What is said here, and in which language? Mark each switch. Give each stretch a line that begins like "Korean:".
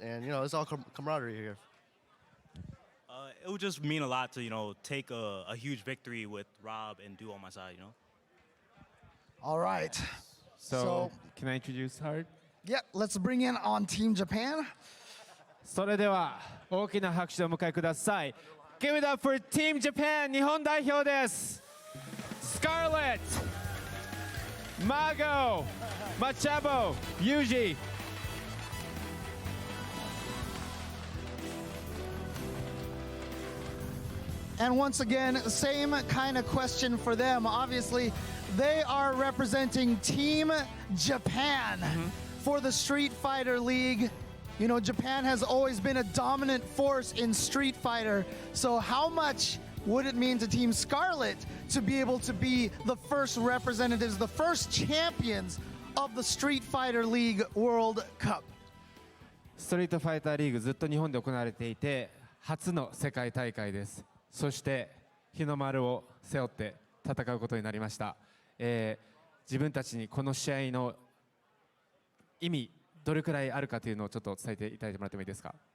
English: And, it's all camaraderie here. It would just mean a lot to, take a huge victory with Rob and Du on my side, All right. So can I introduce her? Yeah, let's bring in on Team Japan.
Japanese: それでは大きな拍手をお迎えください。
English: Give it up for Team Japan
Japanese: 日本代表です。
English: Scarlet, Mago, Machabo, Yuji. And once again, same kind of question for them. Obviously, they are representing Team Japan for the Street Fighter League. Japan has always been a dominant force in Street Fighter. So how much would it mean to Team Scarlet to be able to be the first representatives, the first champions of the Street Fighter League World Cup?
Japanese: ストリートファイターリーグずっと日本で行われていて初の世界大会です。そして日の丸を背負って戦うことになりました。自分たちにこの試合の意味どれくらいあるかというのをちょっと伝えていただいてもらってもいいですか。